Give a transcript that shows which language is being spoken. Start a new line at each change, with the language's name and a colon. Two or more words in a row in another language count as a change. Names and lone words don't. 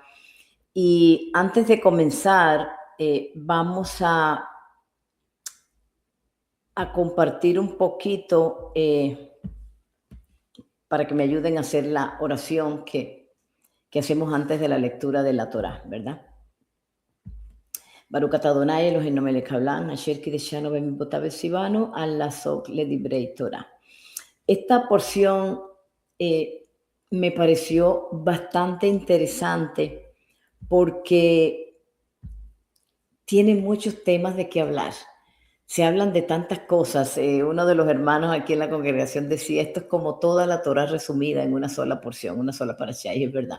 Spanish: Y antes de comenzar, vamos a compartir un poquito para que me ayuden a hacer la oración que hacemos antes de la lectura de la Torá, ¿verdad?
Hebrew: ברוך אתה אדוני אלוהינו מלך העולם, אשר קידשנו במצוותיו וציוונו על לעשות לדברי תורה.
Spanish: Esta porción me pareció bastante interesante porque tiene muchos temas de qué hablar. Se hablan de tantas cosas. Uno de los hermanos aquí en la congregación decía, esto es como toda la Torá resumida en una sola porción, una sola parashá, y es verdad.